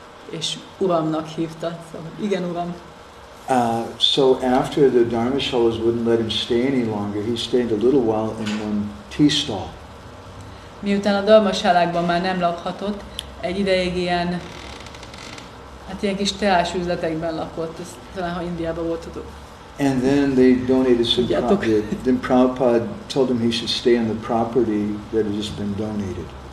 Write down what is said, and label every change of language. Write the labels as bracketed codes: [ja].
[hu] És uramnak hívta, szóval igen uram. [en] So after the dharmashalas wouldn't let him stay any longer, he stayed a little while in one tea stall. [hu] Miután a dharmasálákban már nem lakhatott, egy ideig ilyen kis teás üzletekben lakott, ez talán ha Indiában voltatok. [en] And then they donated some property. Then Prabhupada told him he should stay on the property that had just been donated.